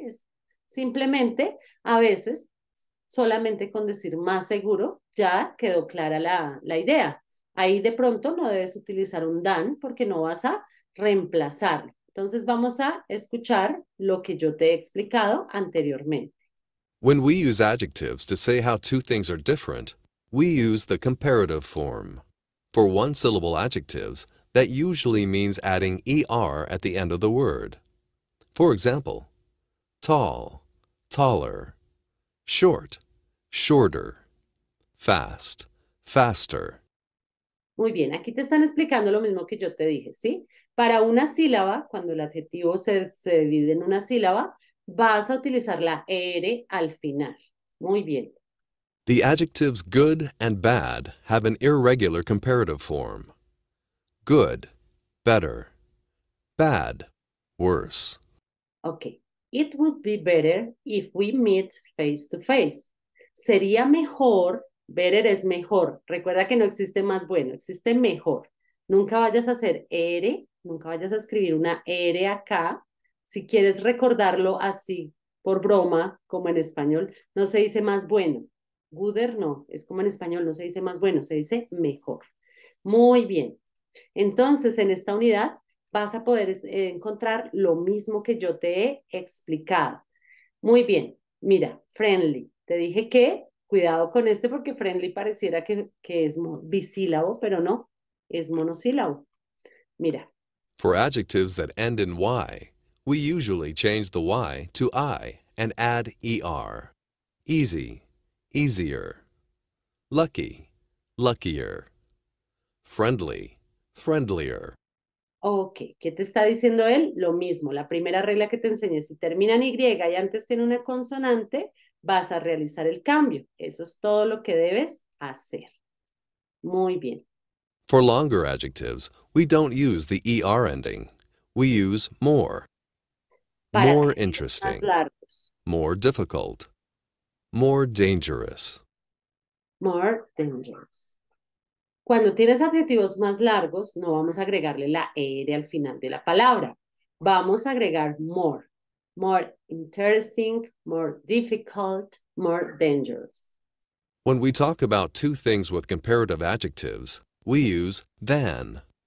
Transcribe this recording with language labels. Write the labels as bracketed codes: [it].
[es] Es simplemente a veces solamente con decir más seguro ya quedó clara la idea. Ahí de pronto no debes utilizar un than porque no vas a reemplazarlo. Entonces vamos a escuchar lo que yo te he explicado anteriormente. [en] When we use adjectives to say how two things are different, we use the comparative form. For one-syllable adjectives, that usually means adding er at the end of the word. For example, tall, taller, short, shorter, fast, faster. [es] Muy bien, aquí te están explicando lo mismo que yo te dije, ¿sí? Para una sílaba, cuando el adjetivo se divide en una sílaba, vas a utilizar la er al final. Muy bien. [en] The adjectives good and bad have an irregular comparative form. Good, better. Bad, worse. Ok. It would be better if we meet face to face. [es] Sería mejor, better es mejor. Recuerda que no existe más bueno, existe mejor. Nunca vayas a hacer nunca vayas a escribir una acá. Si quieres recordarlo así, por broma, como en español, no se dice más bueno. Gooder no, es como en español, no se dice más bueno, se dice mejor. Muy bien. Entonces, en esta unidad vas a poder encontrar lo mismo que yo te he explicado. Muy bien, mira, friendly. Te dije que cuidado con este porque friendly pareciera que es bisílabo, pero no, es monosílabo. Mira. [en] For adjectives that end in y, we usually change the y to I and add er. Easy, easier. Lucky, luckier. Friendly, friendlier. [es] Ok, ¿qué te está diciendo él? Lo mismo, la primera regla que te enseñé, si termina en Y y antes tiene una consonante, vas a realizar el cambio. Eso es todo lo que debes hacer. Muy bien. [en] For longer adjectives, we don't use the er ending. We use more. [es] Para [en] More [es] más [en] interesting, [es] largos. [en] more difficult, more dangerous. More dangerous. [es] Cuando tienes adjetivos más largos, no vamos a agregarle la er al final de la palabra. Vamos a agregar more. [en] More interesting, more difficult, more dangerous. When we talk about two things with comparative adjectives, we use than.